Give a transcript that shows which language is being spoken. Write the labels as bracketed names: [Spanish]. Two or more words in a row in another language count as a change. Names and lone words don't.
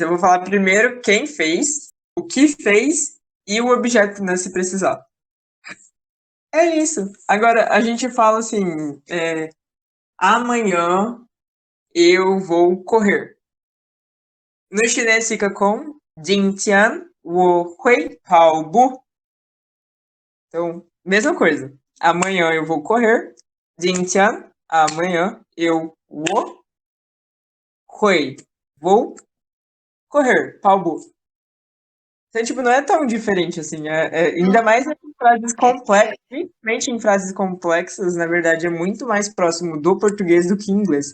[Portuguese] Eu vou falar primeiro quem fez, o que fez e o objeto, né, se precisar. É isso. Agora, a gente fala assim, amanhã eu vou correr. No chinês fica com [Chinese] 今天我会跑步. [Portuguese] Então, mesma coisa. Amanhã eu vou correr. [Chinese] 今天, [Portuguese] amanhã eu vou correr. [Chinese] 跑步. [Portuguese] Então, tipo, não é tão diferente assim. Ainda mais em frases complexas, principalmente em frases complexas, na verdade, é muito mais próximo do português do que inglês.